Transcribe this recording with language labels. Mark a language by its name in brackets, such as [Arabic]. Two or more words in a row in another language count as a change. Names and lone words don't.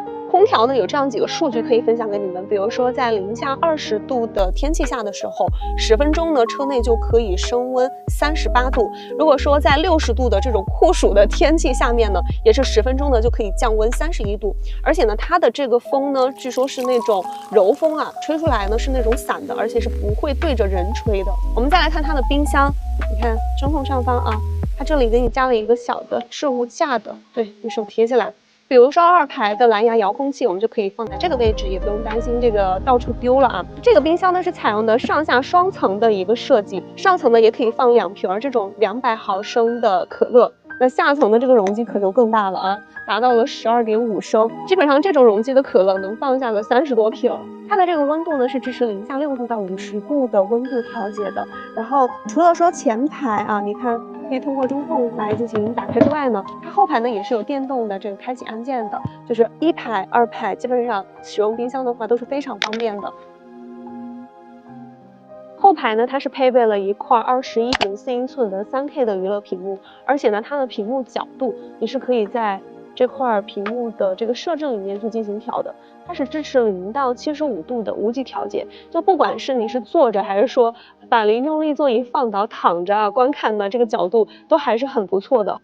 [Chinese] 空調呢有這樣幾個數據可以分享給你們，比如說在零下20度的天氣下的時候，10分鐘呢車內就可以升溫38度。如果說在60度的這種酷暑的天氣下面呢，也是10分鐘呢就可以降溫31度。而且呢它的這個風呢據說是那種柔風啊，吹出來呢是那種散的，而且是不會對着人吹的。我們再來看它的冰箱，你看中控上方啊，它這裡給你加了一個小的置物架的，對，你手提起來。比如說2排的藍牙遙控器，我們就可以放在這個位置，也不用擔心這個到處丟了啊。這個冰箱呢是採用的上下雙層的一個設計，上層呢也可以放2瓶這種200毫升的可樂，那下層的這個容積可就更大了啊，達到了12.5升，基本上這種容積的可樂能放下了30多瓶。它的這個溫度呢是支持零下6度到50度的溫度調節的。然後除了說前排啊，你看可以通過中控來進行打開之外呢，它後排呢也是有電動的這個開啟按鍵的，就是1排、2排基本上使用冰箱的話都是非常方便的。後排呢它是配備了一塊21.4英寸的3K 的娛樂屏幕，而且呢它的屏幕角度你是可以在這塊屏幕的這個設置裡面去進行調的，它是支持0到75度的無極調節，就不管是你是坐着還是說把零重力座椅放倒躺着啊觀看的這個角度都還是很不錯的。